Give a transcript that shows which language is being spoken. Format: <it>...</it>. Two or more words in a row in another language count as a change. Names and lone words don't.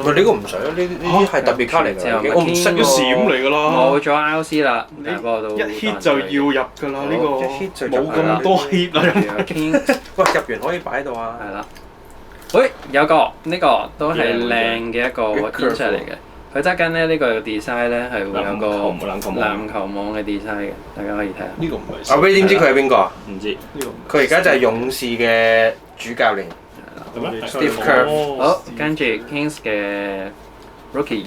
<yue>唔係呢個唔使啊，呢啲係特別卡嚟之後㗎，我唔識一閃嚟㗎啦冇，咗 RC 啦，你但係不過都一 hit 就要入㗎啦，呢個一 hit 就入冇咁多 hit 啊， King 喂入完可以擺喺度啊。係啦。喂，有個呢個都係靚嘅一個</yue> <en>Good curve</en> <yue>insert 嚟嘅。佢側跟咧呢個 design 咧係會有個籃球網籃球網嘅 design 嘅，大家可以睇下。呢個唔係阿 Ray 點知佢係邊個啊？唔知呢個唔佢而家就係勇士嘅主教練。係咩 Steve Kerr 哦好，跟住 Kings 嘅 Rookie</yue>